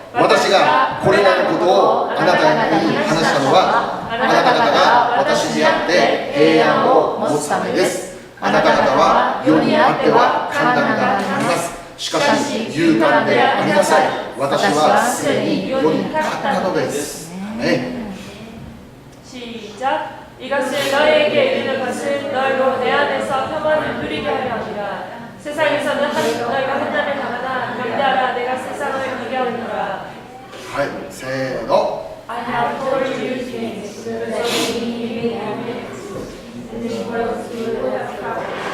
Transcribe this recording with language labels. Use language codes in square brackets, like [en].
[ja] 私がこれらのことをあなたに話したのは、あなた方が私にあって平安を持つためです。あなた方は世にあっては簡単があります。しかし勇敢でありなさい。私はすでに世に勝ったのです。ね。 [ko] 시작. 이것을 너희에게 이르는 것은 너희로 내 안에서 평안을 누리게 하려 함이라. 세상에서는 너희가 환난을 당하나 담대하라. 내가 세상을 이겨오리라. [ja] はい、せーの。 [en] I have told you things so that you may have peace. In this world you will have trouble.